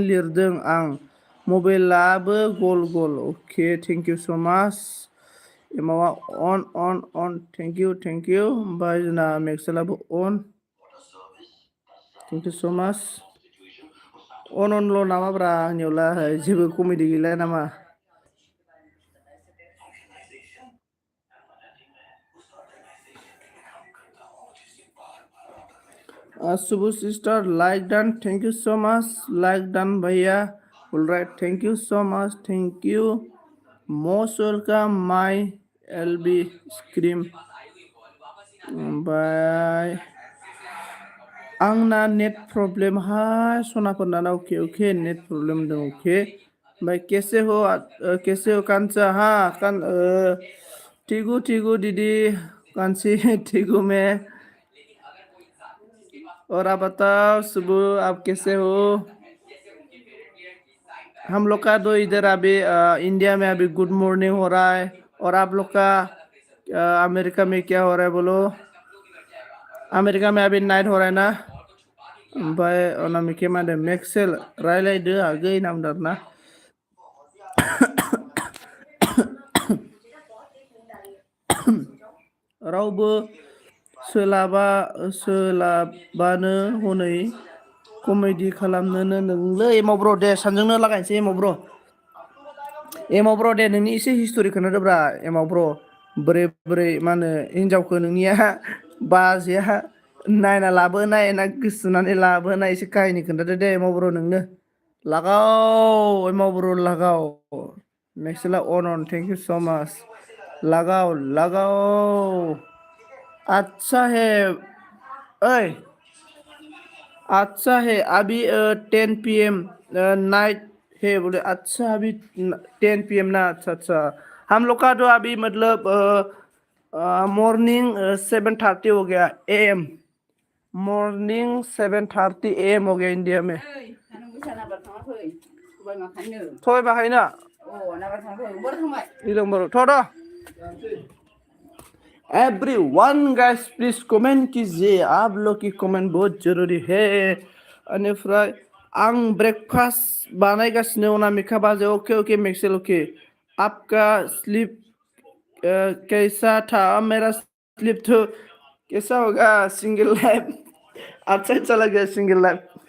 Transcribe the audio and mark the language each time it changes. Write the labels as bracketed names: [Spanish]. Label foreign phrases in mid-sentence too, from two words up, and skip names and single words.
[Bodo] लिरदों आं मबाइलाबो गल गल अके [English] thank you so much [Bodo] एमावा अन [English] thank you [Bodo] ओमफ्राय जोंना मेक्सेलाबो अन [English] thank you so much [Bodo] अनल' नामाब्रा आंनियावलाय जेबो कमेडि गैला नामा Subhu sister, [English] like done. Thank you so much. Like done, bhaiya. Alright, thank you so much. Thank you. Most welcome, my LB scream. Bye. [Bodo] आंना नेट प्रब्लेम हाय सनाफोरना ओके ओके नेट प्रब्लेम दं ओके ओमफ्राय [Hindi] कैसे हो कांचा हाँ ठीकू दीदी कांची ठीकू मैं और आप बताओ सुबह आप कैसे हो हम लोग का तो इधर अभी इंडिया में अभी [English] good morning [Hindi] हो रहा है और आप लोग का अमेरिका में क्या हो रहा है बोलो अमेरिका में अभी नाइट हो रहा है ना [Bodo] ओमफ्राय अनामिके मा होनदों मेक्सेल रायलायदो आगै नामदों ना रावबो सोलाबानो हनै कमेडि खालामनोनो नोंलै एमाव ब्र दे सानजोंनो लागायनोसै एमाव ब्र दे नोंनि एसे हिस्ट'रि खोन्थादोब्रा एमाव ब्र बोरै मा होनो हिनजावखौ नोंनिया बाजैया नायना लाबोनाय ना गोसोथोनानै लाबोनाय एसे काहिनि खोन्थादो दे एमाव ब्र नोंनो लगाओ एमाव ब्र लगाओ मेक्सेला अन [English] thank you so much [Bodo] लगाओ [Hindi] अच्छा है ओए अच्छा है अभी 10 PM नाइट है बोले अच्छा अभी 10 PM ना अच्छा हम लोग का तो अभी मतलब मॉर्निंग 7:30 हो गया AM मॉर्निंग 7:30 AM हो गया इंडिया में [Bodo] थोय बाहाय ना [Hindi] इलम बर थोड़ा [English] everyone guys please comment [Hindi] कीजिए आप लोग की कमेंट बहुत जरूरी है [Bodo] अनिफ्राय आं ब्रेकफास्ट बानायगासिनो अनामिका बाजे [Hindi] ओके मेक्सेल ओके आपका स्लीप कैसा था मेरा स्लीप तो कैसा होगा [English] single life [Hindi] अच्छा चला गया [English] single life